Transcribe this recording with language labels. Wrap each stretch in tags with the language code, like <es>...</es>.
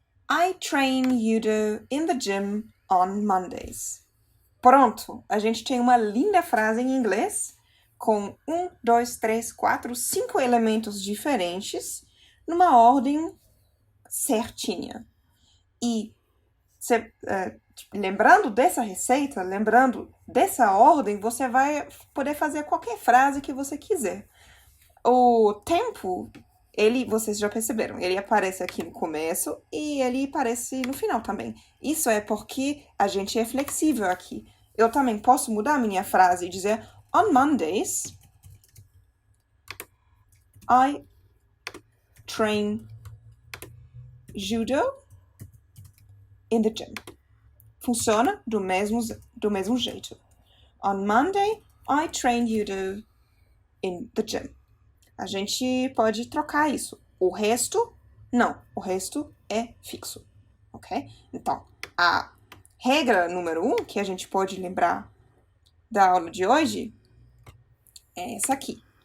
<en>I train judo in the gym on Mondays.</en> <pt>Pronto, a gente tem uma linda frase em inglês com 1, 2, 3, 4, 5 elementos diferentes numa ordem certinha. E lembrando dessa receita, lembrando dessa ordem, você vai poder fazer qualquer frase que você quiser. O tempo, vocês já perceberam, ele aparece aqui no começo e ele aparece no final também. Isso é porque a gente é flexível aqui. Eu também posso mudar a minha frase e dizer:</pt> <en>on Mondays, I train judo in the gym.</en> <pt>Funciona do mesmo jeito.</pt> <en>On Monday, I train judo in the gym.</en> <pt>A gente pode trocar isso. O resto, não. O resto é fixo. Ok? Então, a regra número 1 que a gente pode lembrar da aula de hoje é essa aqui.</pt>